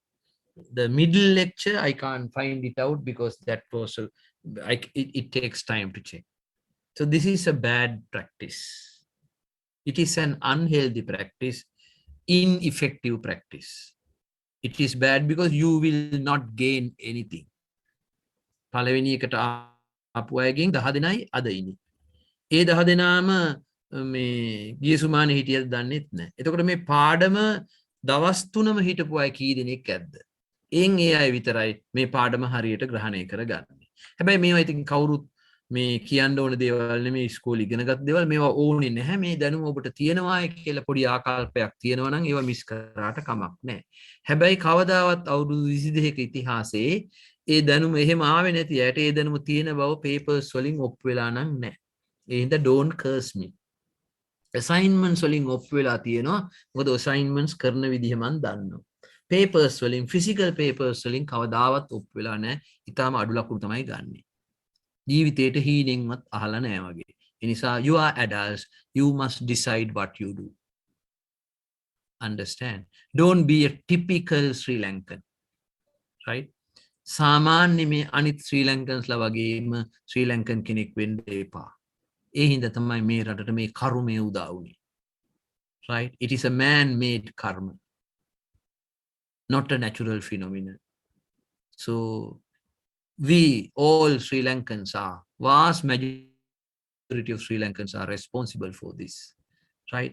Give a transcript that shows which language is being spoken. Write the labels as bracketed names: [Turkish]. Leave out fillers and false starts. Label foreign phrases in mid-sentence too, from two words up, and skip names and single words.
[English] The middle lecture, I can't find it out because that was it takes time to check. So this is a bad practice. It is an unhealthy practice, ineffective practice. It is bad because you will not gain anything. [Sinhala] පළවෙනි එකට ආපු අයගෙන් 10 දෙනයි අද ඉන්නේ. ඒ 10 දෙනාම මේ ගිය සුමානේ හිටියද දන්නෙත් නැහැ. එතකොට මේ පාඩම දවස් 3ම හිටපු අය කී දෙනෙක් ඇද්ද? එයින් ඒ අය විතරයි මේ පාඩම හරියට ග්‍රහණය කරගන්නේ. හැබැයි මේවා ඉතින් කවුරුත් මේ කියන්න ඕන දේවල් නෙමේ ඉස්කෝලේ ඉගෙනගත් දේවල් මේවා ඕනේ නැහැ. මේ දැනුම ඔබට තියෙනවා කියලා පොඩි ආකල්පයක් තියෙනවා නම් ඒවා මිස් කරාට කමක් නැහැ. හැබැයි කවදාවත් අවුරුදු 22ක ඉතිහාසයේ ඒ දැනුම එහෙම ආවේ නැති ඇයට ඒ දැනුම තියෙන බව papers වලින් ඔප්පු වෙලා නම් නැහැ. ඒ හින්දා [English] don't curse me. [Sinhala] assignments වලින් ඔප්පු වෙලා තියෙනවා. මොකද assignments කරන විදිහ මන් දන්නවා. papers වලින් [English] physical papers [Sinhala] වලින් කවදාවත් ඔප්පු වෙලා නැහැ. ඊටාම අඩු ලකුණු තමයි ගන්නෙ. ජීවිතේට හීනෙන්වත් අහලා නැහැ වගේ. ඒ නිසා [English] you are adults, you must decide what you do. Understand? Don't be a typical Sri Lankan. Right? [Sinhala] සාමාන්‍ය මේ අනිත් ශ්‍රී ලංකන්ස්ලා වගේම ශ්‍රී ලංකන් කෙනෙක් වෙන්න එපා. ඒ හින්දා තමයි මේ රටට මේ කර්මය උදා වුනේ. [English] Right? It is a man-made karma, not a natural phenomenon. So we all Sri Lankans are, vast majority of Sri Lankans are responsible for this. Right?